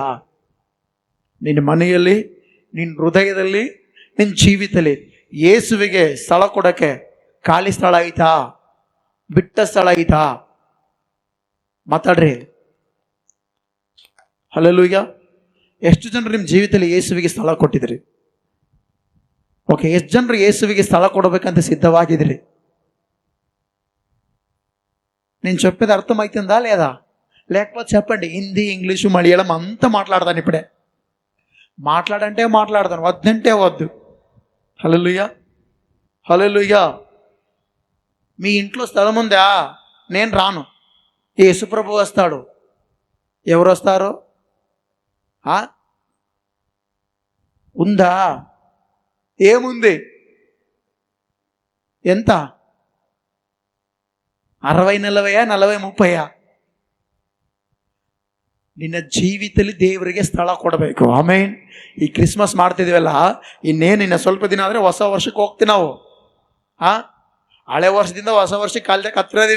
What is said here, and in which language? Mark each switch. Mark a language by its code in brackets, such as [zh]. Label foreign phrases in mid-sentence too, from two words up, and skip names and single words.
[kn] ನಿನ್ನ ಮನೆಯಲ್ಲಿ, ನಿನ್ನ ಹೃದಯದಲ್ಲಿ, ನಿನ್ನ ಜೀವಿತದಲ್ಲಿ ಯೇಸುವಿಗೆ ಸ್ಥಳ ಕೊಡಕ್ಕೆ ಖಾಲಿ ಸ್ಥಳ ಆಯ್ತಾ? ಬಿಟ್ಟ ಸ್ಥಳ ಆಯ್ತಾ? ಮಾತಾಡ್ರಿ. ಹಲ್ಲೆಲೂಯ. ಎಷ್ಟು ಜನರು ನಿಮ್ಮ ಜೀವಿತದಲ್ಲಿ ಯೇಸುವಿಗೆ ಸ್ಥಳ ಕೊಟ್ಟಿದ್ರಿ? ಓಕೆ, ಎಷ್ಟು ಜನರು ಯೇಸುವಿಗೆ ಸ್ಥಳ ಕೊಡಬೇಕಂತ సిద్ధವಾಗಿದ್ರಿ? [te] నేను చెప్పేది అర్థమవుతుందా లేదా? లేకపోతే చెప్పండి. హిందీ, ఇంగ్లీషు, మలయాళం అంతా మాట్లాడతాను ఇప్పుడే. మాట్లాడంటే మాట్లాడతాను, వద్దంటే వద్దు. హల్లెలూయా, హల్లెలూయా. మీ ఇంట్లో స్థలం ఉందా? నేను రాను, యేసుప్రభు వస్తాడు. ఎవరు వస్తారు? ఉందా? ఏముంది? ఎంత? 60, 40, 40, 30? [kn] ನಿನ್ನ ಜೀವಿತದಲ್ಲಿ ದೇವರಿಗೆ ಸ್ಥಳ ಕೊಡಬೇಕು. ಆಮೇನ್. ಈ ಕ್ರಿಸ್ಮಸ್ ಮಾಡ್ತಿದ್ವಲ್ಲ, ಇನ್ನೇನು ಇನ್ನು ಸ್ವಲ್ಪ ದಿನ ಆದರೆ ಹೊಸ ವರ್ಷಕ್ಕೆ ಹೋಗ್ತೀವಿ ನಾವು. ಹಳೆ ವರ್ಷದಿಂದ ಹೊಸ ವರ್ಷಕ್ಕೆ ಕಾಲದಾಗ ಹತ್ರ ಇದೀವಿ.